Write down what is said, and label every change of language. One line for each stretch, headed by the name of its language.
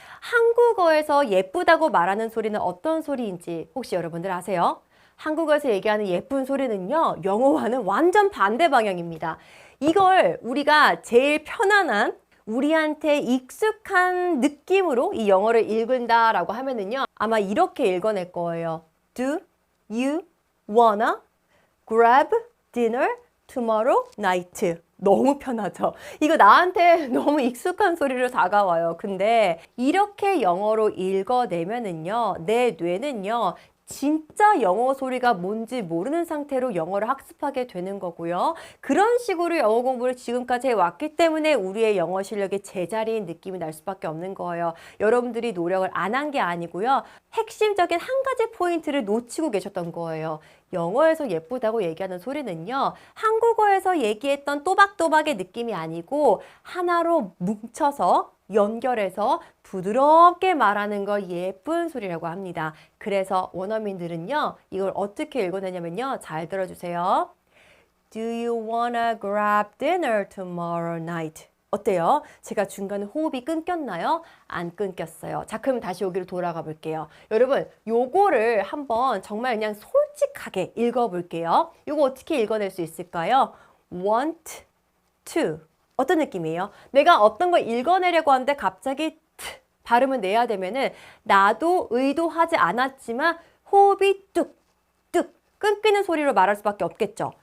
Korean: 한국어에서 예쁘다고 말하는 소리는 어떤 소리인지 혹시 여러분들 아세요? 한국어에서 얘기하는 예쁜 소리는요, 영어와는 완전 반대 방향입니다. 이걸 우리가 제일 편안한 우리한테 익숙한 느낌으로 이 영어를 읽는다라고 하면은요 아마 이렇게 읽어낼 거예요.
English: Do you wanna grab dinner tomorrow night?
Korean: 너무 편하죠? 이거 나한테 너무 익숙한 소리로 다가와요. 근데 이렇게 영어로 읽어내면은요 내 뇌는요 진짜 영어 소리가 뭔지 모르는 상태로 영어를 학습하게 되는 거고요. 그런 식으로 영어 공부를 지금까지 해왔기 때문에 우리의 영어 실력이 제자리인 느낌이 날 수밖에 없는 거예요. 여러분들이 노력을 안 한 게 아니고요. 핵심적인 한 가지 포인트를 놓치고 계셨던 거예요. 영어에서 예쁘다고 얘기하는 소리는요. 한국어에서 얘기했던 또박또박의 느낌이 아니고 하나로 뭉쳐서 연결해서 부드럽게 말하는 걸 예쁜 소리라고 합니다. 그래서 원어민들은요. 이걸 어떻게 읽어내냐면요. 잘 들어주세요.
English: Do you wanna grab dinner tomorrow night?
Korean: 어때요? 제가 중간에 호흡이 끊겼나요? 안 끊겼어요. 자, 그럼 다시 여기로 돌아가 볼게요. 여러분, 요거를 한번 정말 그냥 솔직하게 읽어볼게요. 요거 어떻게 읽어낼 수 있을까요? want to. 어떤 느낌이에요? 내가 어떤 걸 읽어내려고 하는데 갑자기 발음을 내야 되면은 나도 의도하지 않았지만 호흡이 뚝뚝 끊기는 소리로 말할 수밖에 없겠죠.